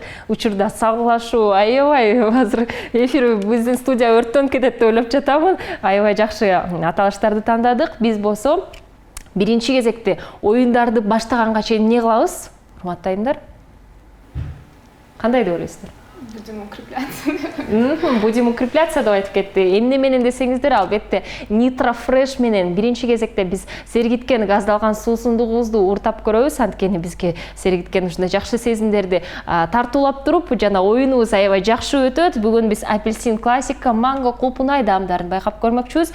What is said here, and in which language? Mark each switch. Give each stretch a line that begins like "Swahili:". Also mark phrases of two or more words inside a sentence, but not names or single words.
Kyrgyz: Учурда салгылашуу аябай, азыр эфир биздин студия өрттөнүп кетет деп ойлоп жатамын. Аябай жакшы аталыштарды тандадык. Биз болсо биринчи кезекте оюндарды баштаганга чейин эмне кылабыз? Урматтуу айымдар. Кандай деп ойлойсуздар?
Russian: Будем укрепляться. Будем укрепляться
Kyrgyz: деп айтып кетти. Эмне менен десеңиздер, албетте Nitro Fresh менен биринчи кезекте биз сергиткен газдалган суусундугубузду уртап көрөбүз. Анткени бизге сергиткен ушундай жакшы сезимдерди тартуулап туруп, жана оюнубуз аябай жакшы өтөт. Бүгүн биз апельсин классика, манго, кулпунай даамдарын байкап көрмөкчүбүз.